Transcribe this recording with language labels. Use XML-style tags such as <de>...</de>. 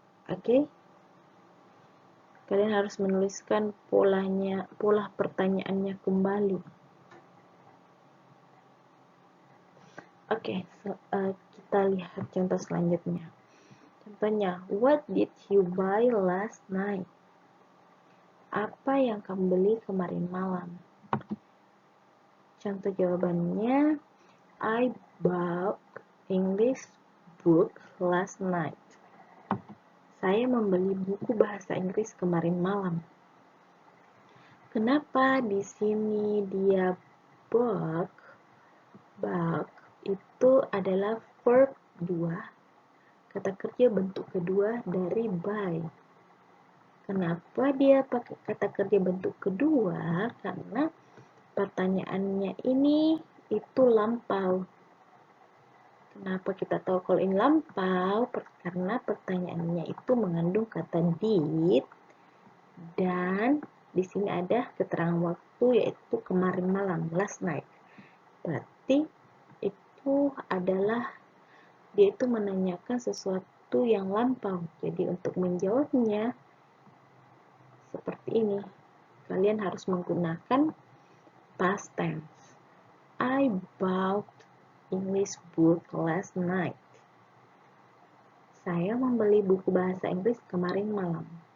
<id>Oke? Kalian harus menuliskan pola pertanyaannya kembali. Oke, kita lihat contoh selanjutnya.</id> <en>Contohnya, what did you buy last night?</en> <id>Apa yang kamu beli kemarin malam? Contoh jawabannya,</id> <en>I bought English book last night.</en> <id>Saya membeli buku bahasa Inggris kemarin malam. Kenapa di sini dia bought? Bought itu adalah verb 2, kata kerja bentuk kedua dari buy. Kenapa dia pakai kata kerja bentuk kedua? Karena pertanyaannya ini itu lampau. Kenapa kita tahu kalau ini lampau? Karena pertanyaannya itu mengandung kata did dan di sini ada keterangan waktu yaitu kemarin malam,</id> <en>last night.</en> <id>Berarti itu adalah dia itu menanyakan sesuatu yang lampau. Jadi untuk menjawabnya seperti ini, kalian harus menggunakan past tense.</id> <en>I bought English book last night.</en> <id>Saya membeli buku bahasa Inggris kemarin malam.</id>